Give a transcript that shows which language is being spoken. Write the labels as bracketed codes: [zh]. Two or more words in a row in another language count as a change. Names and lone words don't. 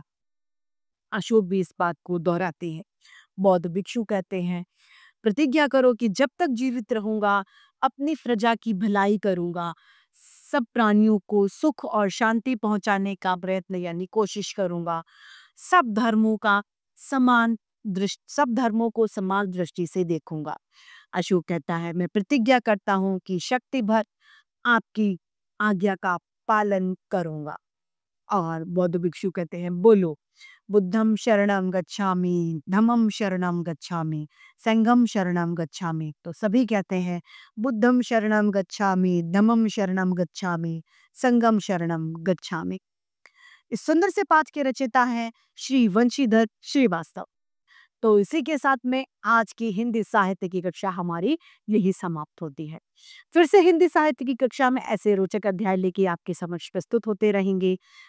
[hi] अशोक भी इस बात को दोहराते हैं। बौद्ध भिक्षु कहते हैं, प्रतिज्ञा करो कि जब तक जीवित रहूंगा अपनी प्रजा की भलाई करूंगा, सब प्राणियों को सुख और शांति पहुंचाने का प्रयत्न, यानी कोशिश करूंगा। सब धर्मों को समान दृष्टि से देखूंगा। अशोक कहता है, मैं प्रतिज्ञा करता हूं कि शक्ति भर आपकी आज्ञा का पालन करूंगा। और बौद्ध भिक्षु कहते हैं, बोलो, [pi] बुद्धम शरणम गच्छामि, धम्मम शरणम गच्छामि, संघम शरणम गच्छामि। [hi] तो सभी कहते हैं, [pi] बुद्धम शरणम गच्छामि, धम्मम शरणम गच्छामि, संघम शरणम गच्छामि। [hi] इस सुंदर से पाठ के रचयिता हैं श्री वंशीधर श्रीवास्तव। तो इसी के साथ में आज की हिंदी साहित्य की कक्षा हमारी यही समाप्त होती है। फिर से हिंदी साहित्य की कक्षा में ऐसे रोचक अध्याय लेके आपके समक्ष प्रस्तुत होते रहेंगे।